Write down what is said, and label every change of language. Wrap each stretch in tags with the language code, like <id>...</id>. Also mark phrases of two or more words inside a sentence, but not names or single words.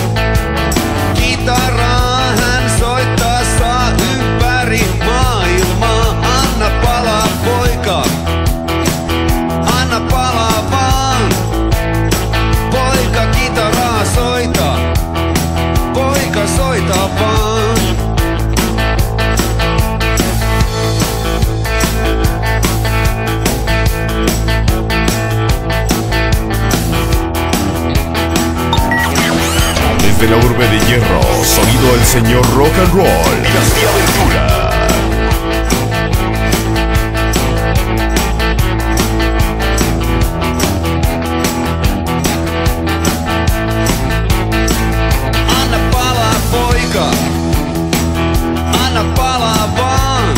<fi>Kitaraa hän soittaa saa ympäri maailmaa. Anna palaa poika, anna palaa vaan. Poika kitaraa soita, poika soita vaan.</fi> <es>Desde la urbe de hierro, sonido el señor Rock and Roll. Dinastía Ventura.</es> <fi>Anna palaa poika, anna palaa vaan.</fi>